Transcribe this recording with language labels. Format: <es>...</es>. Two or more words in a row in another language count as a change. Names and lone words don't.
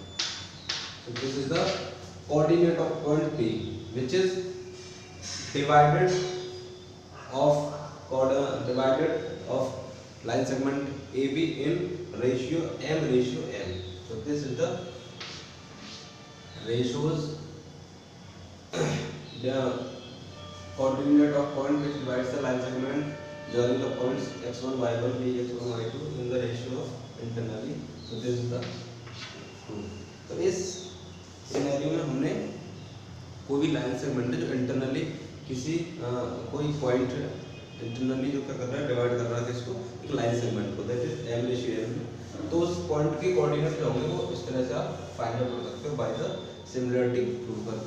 <en>So this is the coordinate of point P, which is divided of line segment AB in ratio m. So this is the ratios, the coordinate of point which divides the line segment joining the points x1 y1 bx1 y2 in the ratio of internally. So this is the proof.</en> <hi>तो इस सिनेरियो में हमने कोई भी</hi> <en>line segment</en> <hi>है जो इंटरनली किसी कोई</hi> <en>point internally</en> <hi>जो क्या कर रहा है, डिवाइड कर रहा है किसको, एक</hi> <en>line segment</en> <hi>को,</hi> <en>that is m ratio m.</en> <hi>तो उस पॉइंट के कोऑर्डिनेट जो होंगे वो इस तरह से आप</hi> <en>find out</en> <hi>कर सकते हो</hi> <en>by the similarity prove</en> <hi>करके.</hi>